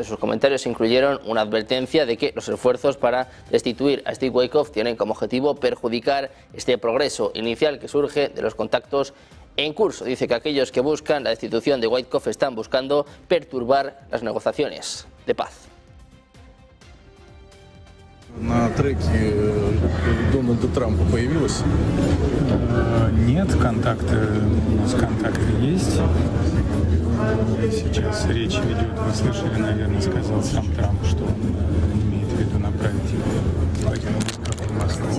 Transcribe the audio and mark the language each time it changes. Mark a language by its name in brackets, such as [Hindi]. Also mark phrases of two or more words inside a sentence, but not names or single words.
[Spanish] Sus comentarios incluyeron una advertencia de que los esfuerzos para destituir a Steve Witkoff tienen como objetivo perjudicar este progreso inicial que surge de los contactos en curso. Dice que aquellos que buscan la destitución de Witkoff están buscando perturbar las negociaciones de paz. [Russian] На треке Дональда Трампа появилось? Нет, у нас контакты есть. Сейчас речь ведет, вы слышали, наверное, сказал сам Трамп, что он имеет в виду направить Владимира Пескова в Москву.